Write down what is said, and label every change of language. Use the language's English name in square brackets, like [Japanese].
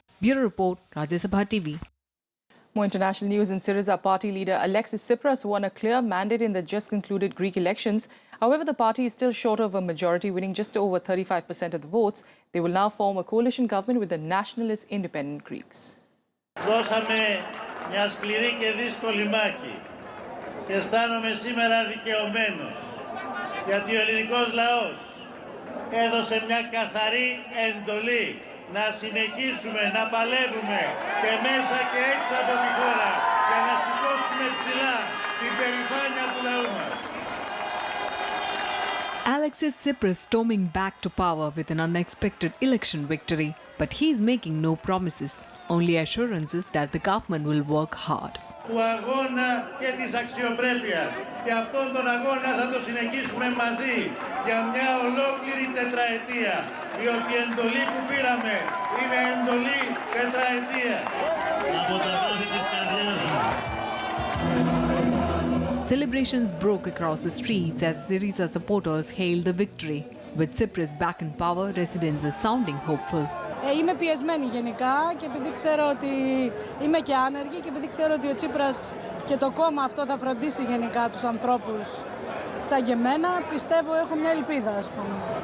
[English] Bureau Report, Rajya Sabha TV. More international news. In Syriza, party leader Alexis Tsipras won a clear mandate in the just concluded Greek elections. However, the party is still short of a majority, winning just over 35% of the votes. They will now form a coalition government with the nationalist independent Greeks. [Greek] Δώσαμε μια σκληρή και δύσκολη μάχη και αισθάνομαι σήμερα δικαιωμένος γιατί ο ελληνικός λαός έδωσε μια καθαρή εντολή να συνεχίσουμε να παλεύουμε και μέσα και έξω από τη χώρα για να σηκώσουμε ψηλά την περηφάνεια του λαού μας. [English] Alexis Tsipras storming back to power with an unexpected election victory, but he is making no promises, only assurances that the government will work hard. [Greek] Του αγώνα και της αξιοπρέπειας. Και αυτόν τον αγώνα θα το συνεχίσουμε μαζί για μια ολόκληρη τετραετία. Διότι η εντολή που πήραμε είναι εντολή τετραετία. Από τα βάθη της καρδιάς μου. [English] Celebrations broke across the streets as Syriza supporters hailed the victory. With Tsipras back in power, residents are sounding hopeful. [Greek] Είμαι πιεσμένη γενικά και επειδή ξέρω ότι είμαι και άνεργη και επειδή ξέρω ότι ο Τσίπρας και το κόμμα αυτό θα φροντίσει γενικά τους ανθρώπους σαν και εμένα, πιστεύω έχω μια ελπίδα, ας πούμε.